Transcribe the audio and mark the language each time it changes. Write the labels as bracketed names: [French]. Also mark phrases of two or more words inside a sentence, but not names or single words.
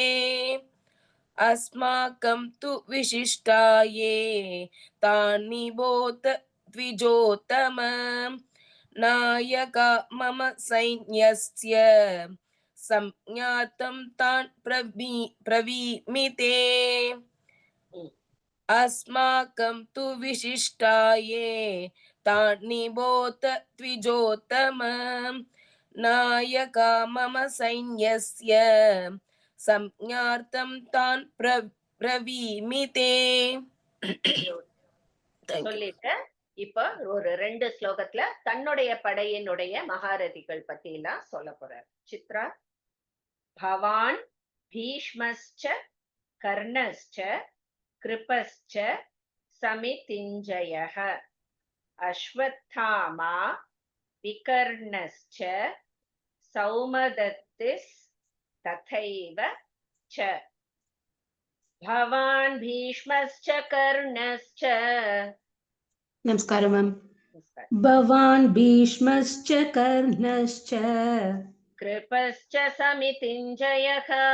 [Sanskrit] अस्माकं तु विशिष्टाये तान् निबोध द्विजोत्तम नायका मम सैन्यस्य संज्ञार्थं तान् ब्रवीमि ते. अस्माकं तु विशिष्टाये तान् निबोध द्विजोत्तम नायका मम सैन्यस्य संज्ञार्थं तान् ब्रवीमि ते. [English] Thank you. [Tamil] சொல்லிட்டு இப்ப ஒரு 2 ஸ்லோகத்துல தன்னுடைய படையினுடைய மகாரதிகள் பத்தி எல்லாம் சொல்ல போறார். சித்ரா. [Sanskrit] भवान् भीष्मश्च कर्णश्च कृपश्च समितिञ्जयः अश्वत्थामा विकर्णश्च सौमदत्तिस् तथैव च. भवान् भीष्मश्च कर्णश्च. [Tamil] நமஸ்காரம் மேம். [Sanskrit] भवान् भीष्मश्च कर्णश्च कृपश्च समितिञ्जयः